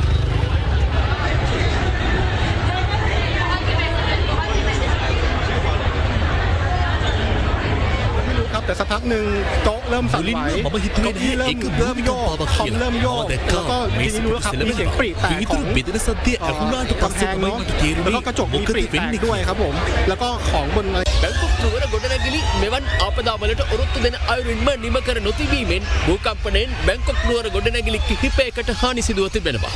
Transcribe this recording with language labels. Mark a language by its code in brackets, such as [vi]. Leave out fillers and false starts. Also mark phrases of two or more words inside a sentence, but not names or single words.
[th] แต่สักพักหนึ่งโต๊ะเริ่มสั่นไหวเก้าอี้เริ่มโยกคอมเริ่มโยกแล้วก็ทีนี้รู้แล้วครับมีเสียงปรีแตกของกำแพงเนาะแล้วก็กระจกมีปรีแตกด้วยครับผมแล้วก็ของบน [si] බැංකොක් නුවර ගොඩනැගිලි මෙවන් ආපදාවලට ඔරොත්තු දෙන අයුරින්ම නිම කර නොතිබීමෙන් භූකම්පනයෙන් බැංකොක් නුවර ගොඩනැගිලි කිහිපයකට හානි සිදුව තිබෙනවා.